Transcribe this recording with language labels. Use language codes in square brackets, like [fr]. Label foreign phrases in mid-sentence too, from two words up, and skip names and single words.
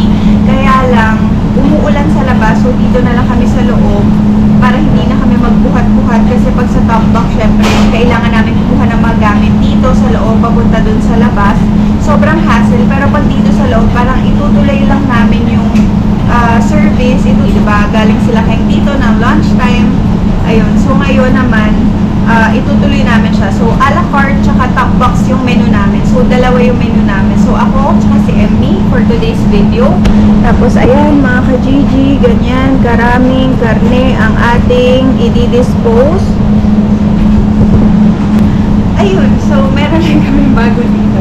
[tl] Kaya lang, umuulan sa labas, so dito na lang kami sa loob para hindi na kami magbuhat-buhat kasi pag sa [en] top box, [tl] syempre, kailangan namin kukuha ng mga gamit dito sa loob, papunta dun sa labas. Sobrang hassle, pero pag dito sa loob, parang itutuloy lang namin yung service. Ito, diba, galing sila kayong dito ng lunchtime. Ayun, so ngayon naman, itutuloy namin siya. So, [fr] a la carte, [tl] tsaka [en] top box [tl] yung menu namin. So, dalawa yung menu namin. So, ako, tsaka si Emmy [en] for today's video. [tl] Tapos, ayan, mga ka-Gigi, ganyan, karaming karne ang ating i-dispose. Ayun, so, meron lang kami bago dito.